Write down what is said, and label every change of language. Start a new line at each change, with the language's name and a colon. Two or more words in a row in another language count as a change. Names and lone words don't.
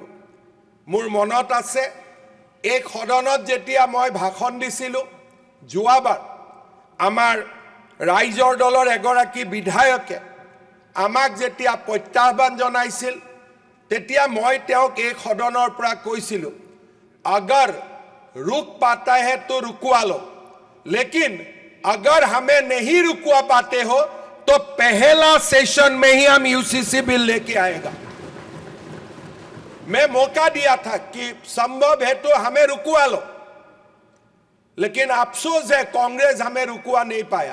Assamese: মোৰ মনত আছে এই সদনত যেতিয়া মই ভাষণ দিছিলোঁ, যোৱাবাৰ আমাৰ ৰাইজৰ দলৰ এগৰাকী বিধায়কে আমাক যেতিয়া প্ৰত্যাহ্বান জনাইছিল, তেতিয়া মই তেওঁক এই সদনৰ পৰা কৈছিলোঁ,
Hindi: अगर रुक पाता है तो रुकवा लो, लेकिन अगर हमें नहीं रुकवा पाते हो तो पहला सेशन में ही हम यूसीसी बिल लेके आएगा। मैं मौका दिया था कि संभव है तो हमें रुकवा लो, लेकिन अफसोस है कांग्रेस हमें रुकवा नहीं पाया।